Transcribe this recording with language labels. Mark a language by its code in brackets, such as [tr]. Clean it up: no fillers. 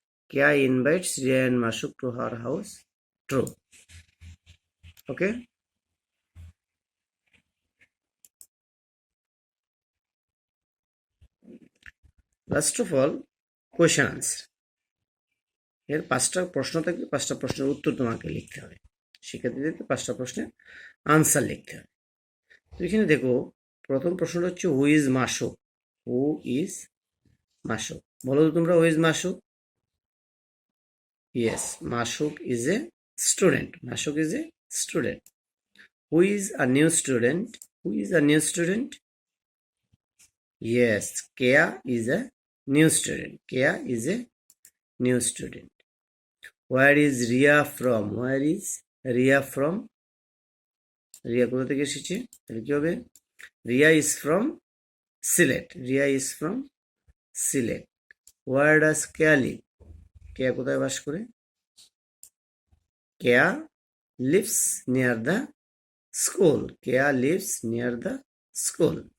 [en] Kia invites Ria and Mashuk to her house, true. Okay. Last of all, question answer. [bn] এর 5টা প্রশ্ন থাকবে, 5টা প্রশ্নের উত্তর তোমাকে লিখতে হবে। শিক্ষার্থীদেরকে 5টা প্রশ্নের আনসার লিখতে হবে। তো এখানে দেখো, প্রথম প্রশ্নটা হচ্ছে [en] Who is Masuk. Who is Masuk, [bn] বলো তো তোমরা, [en] Who is Masuk? Yes, Masuk is a student. Masuk is a student. Who is a new student? Who is a new student? Yes, Kea is a new student. Kea is a new student. Where is Ria from? Where is Ria from? [bn] Ria কোথা থেকে এসেছে? তাহলে কি হবে? [en] Ria is from Sylhet. Ria is from Sylhet. Where does Kea live? [bn] Kea কোথায় বাস করে? [en] Kea lives near the school. Kea lives near the school.